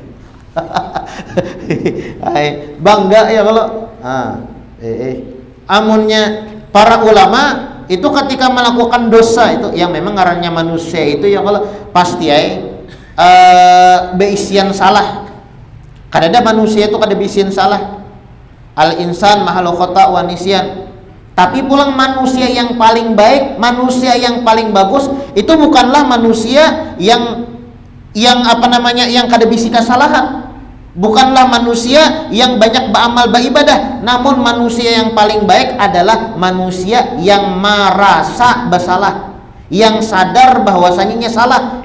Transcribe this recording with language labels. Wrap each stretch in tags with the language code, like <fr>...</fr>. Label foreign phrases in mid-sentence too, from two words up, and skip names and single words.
<id>Bangga ya kalau amunnya para ulama itu ketika melakukan dosa itu yang memang ngarannya manusia itu ya kalau pasti beisian salah.</id> <bjn>Kadada manusia itu kada beisian salah.</bjn> <ar>الإنسان محل الخطأ والنسيان.</ar> <id>Tapi pulang manusia yang paling baik, manusia yang paling bagus itu bukanlah manusia yang apa namanya, yang kada bisi kesalahan. Bukanlah manusia yang banyak beramal beribadah, namun manusia yang paling baik adalah manusia yang merasa bersalah, yang sadar bahwasanya salah.</id>